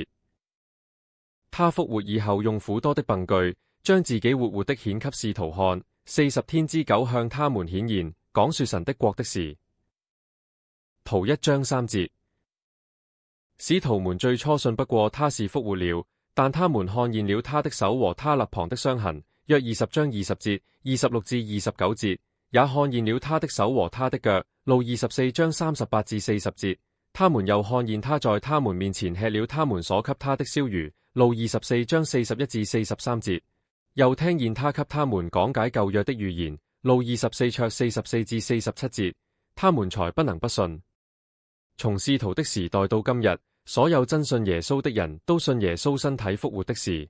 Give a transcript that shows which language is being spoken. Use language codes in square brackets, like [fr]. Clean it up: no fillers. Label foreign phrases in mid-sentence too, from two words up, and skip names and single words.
[zh] 他復活以後，用苦多的憑據，將自己活活的顯給使徒看，40天之久向他們顯現，講說神的國的事。圖1章3節。使徒們最初信不過他是復活了，但他們看見了他的手和他肋旁的傷痕， 約20章20節、26至29節，也看見了他的手和他的腳。路24章38至40節，他們又看見他在他們面前吃了他們所給他的燒魚。路24章41至43節，又聽見他給他們講解舊約的預言。路24章44至47節，他們才不能不信。從使徒的時代到今日，所有真信耶穌的人都信耶穌身體復活的事。